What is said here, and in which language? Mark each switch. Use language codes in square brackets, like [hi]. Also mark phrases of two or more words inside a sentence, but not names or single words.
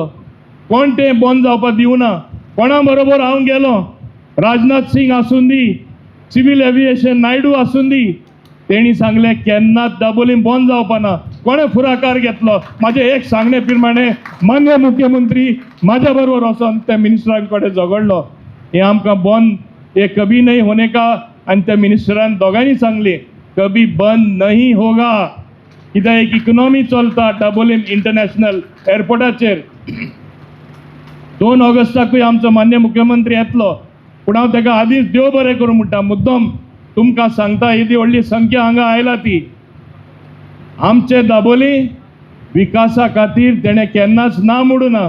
[kok] कोण तें बंद जावपाक दिवना. कोणा बरोबर हांव गेलो, राजनाथ सिंग आसूं दी, [en] civil aviation [kok] नायडू आसूं दी, तेणी सांगलें केन्नाच दाबोलीम बंद जावपा ना. कोणे फुडाकार घेतलो? म्हाजे एक सांगणे प्रमाणे मान्य मुख्यमंत्री म्हाज्या बरोबर वचोन त्या मिनिस्टरां कडेन झगडलो. हे आमकां बंद, [hi] हे कभी नहीं होने का. [kok] आनी त्या मिनिस्टरान दोगांनी सांगली [hi] कभी बंद नहीं होगा, [kok] कित्याक एक इकॉनॉमी चलता दाबोलीम इंटरनॅशनल एअरपोर्टाचेर. 2 ऑगस्टाकूय आमचो मान्य मुख्यमंत्री येतलो, पूण हांव ताका आदींच देव बरें करूं म्हणटा. मुद्दम तुमकां सांगता, येदी व्हडली संख्या हांगा आयला ती. आमचे दाबोली विकासा खातीर तेणें केन्नाच ना म्हणूं ना.